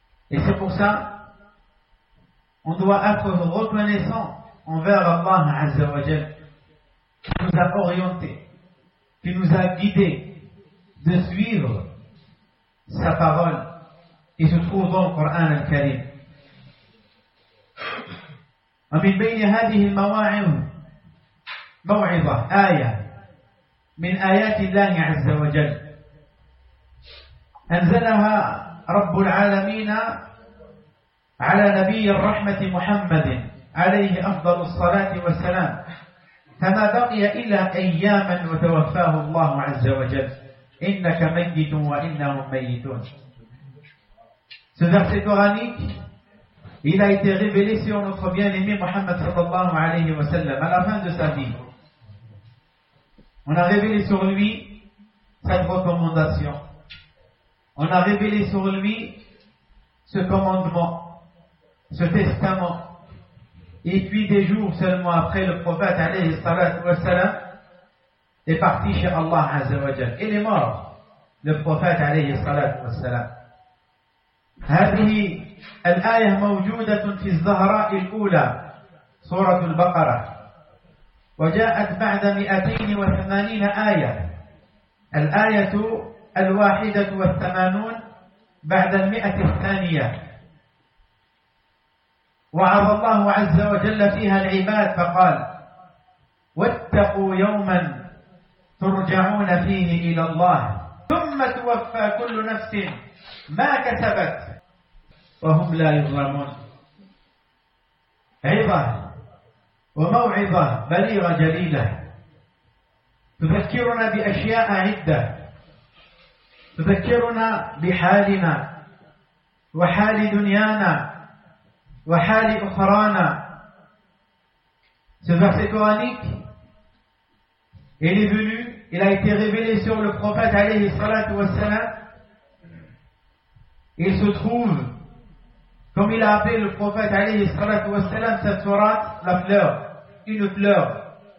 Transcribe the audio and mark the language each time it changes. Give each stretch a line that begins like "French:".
French: Et c'est pour ça on doit être reconnaissant envers Allah Azza wa Jal, qui nous a orientés, qui nous a guidés de suivre sa parole. Il se trouve dans le Coran al-Karim.
Arabic: ومن بين هذه المواعظ موعظة آية من آيات الله عز وجل أنزلها رب العالمين على نبي الرحمة محمد عليه أفضل الصلاة والسلام، فما بقي إلا أياما وتوفاه الله عز وجل. إنك ميت وإنهم ميتون.
French: Ce verset coranique, il a été révélé sur notre bien-aimé Mohammed sallallahu alayhi wa sallam à la fin de sa vie. On a révélé sur lui cette recommandation. On a révélé sur lui ce commandement, ce testament. Et puis des jours seulement après, le prophète alayhi salatu wa sallam est parti chez Allah azza wa jal. Il est mort, le prophète alayhi salatu wa sallam.
Arabic: هذه الآية موجودة في الزهراء الأولى سورة البقرة، وجاءت بعد 280 آية، الآية 81 بعد 100، وعظ الله عز وجل فيها العباد فقال: واتقوا يوما ترجعون فيه إلى الله ثم توفى كل نفس ما كسبت وهم لا يظلمون. عظة وموعظة بليغة جليلة تذكرنا بأشياء عدة، تذكرنا بحالنا وحال دنيانا وحال أخرانا.
French: Ce verset coranique, il est venu, il a été révélé sur le prophète alayhi salatu wa salam. Il se trouve, comme il a appelé le prophète alayhi salatu wa salam, cette sourate, la fleur, une fleur.